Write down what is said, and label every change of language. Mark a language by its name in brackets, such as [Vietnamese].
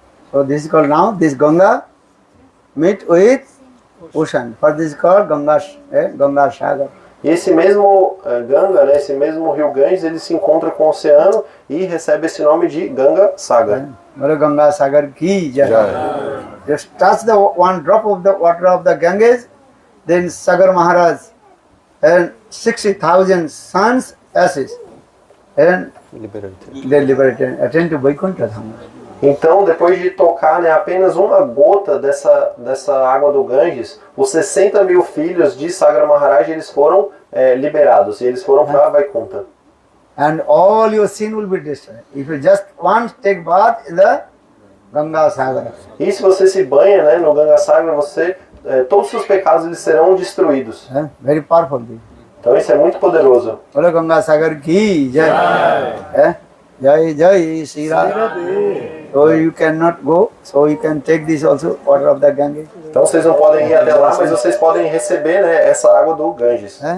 [English] So this is called now, this Ganga meet with ocean. For this is called Ganga Sagar. [Portuguese] E esse mesmo Ganga, né, esse mesmo rio Ganges, ele se encontra com o oceano e recebe esse nome de Ganga Sagar. [Hindi] Ganga Sagar ki jai. [English] Just touch the one drop of the water of the Ganges, then Sagar Maharaj and 60,000 sons ashes, and they liberated, attend to Vaikuntha Dham. [Portuguese] Então, depois de tocar, né, apenas uma gota dessa água do Ganges, os 60 mil filhos de Sagar Maharaj eles foram liberados e eles foram para Vaikuntha. [English] And all your sin will be destroyed if you just once take bath in the Ganga Sagar. [Portuguese] E se você se banha, né, no Ganga Sagar, todos os seus pecados eles serão destruídos. [English] Very powerful. [Portuguese] Então isso é muito poderoso. [Hindi] Olha Ganga Sagar ki jai. Jai Jai Shri Radha. [English] So you cannot go, so you can take this also, water of the Ganges. [Portuguese] Então vocês não podem ir até lá, mas vocês podem receber, né, essa água do Ganges.